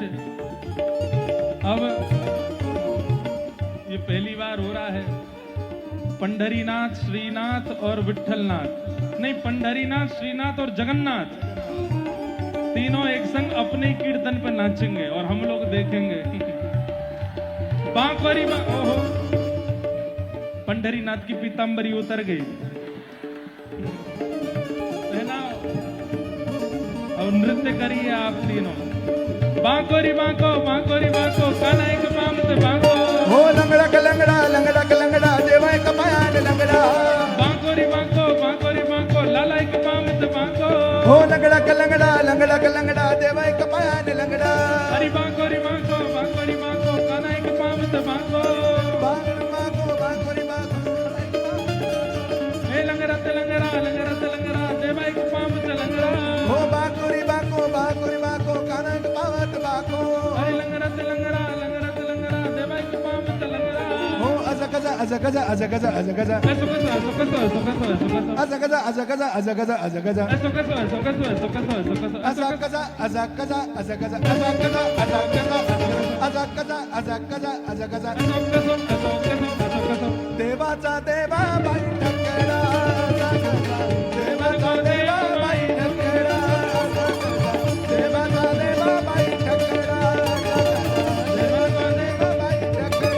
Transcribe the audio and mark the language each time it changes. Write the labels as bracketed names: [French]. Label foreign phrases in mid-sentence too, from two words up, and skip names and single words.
[Hindi] अब ये पहली बार हो रहा है, पंढरीनाथ, श्रीनाथ और विठ्ठलनाथ, नहीं पंढरीनाथ, श्रीनाथ और जगन्नाथ तीनों एक संग अपने कीर्तन पे नाचेंगे और हम लोग देखेंगे। बांकोरी ओहो, पंढरीनाथ की पीतांबरी उतर गई, पहनाओ और नृत्य करिए आप तीनों। बांकोरी बांको, बांकोरी बांको, कान्हा एक पाम से बांको। [Marathi] हो लंगडा लंगडा लंगडा देवा एक पायान लंगडा [Hindi] बांकोरी बांको, बांकोरी बांको, लाला एक पाम से बांको। [Marathi] हो लंगडा लंगडा देवा एक पायान लंगडा [Hindi] हरी बांकोरी बांको, बांकोरी बांको, कान्हा एक पाम से बांको। बांकोरी बांको ए लंगड़ा ते लंगड़ा, लंगड़ा ते लंगड़ा, देवा एक पाम से लंगड़ा। हो बांकोरी बांको काना एक पावत बाको हरी लंगड़ा ते लंगड़ा, लंगड़ा ते लंगड़ा, देवा एक पाम से लंगड़ा। [Marathi] हो असा कसा [Hindi] ऐसो कसो, ऐसो कसो, ऐसो कसो, ऐसो कसो। ऐसो कसो, ऐसो कसो, ऐसो कसो, ऐसो कसो, ऐसो कसो, ऐसो कसो, ऐसो कसो। [Marathi] देवाचा देवा बाई ठकरा देवाचा देवा बाई ठकरा देवाचा देवा बाई ठकरा देवाचा देवा बाई ठकरा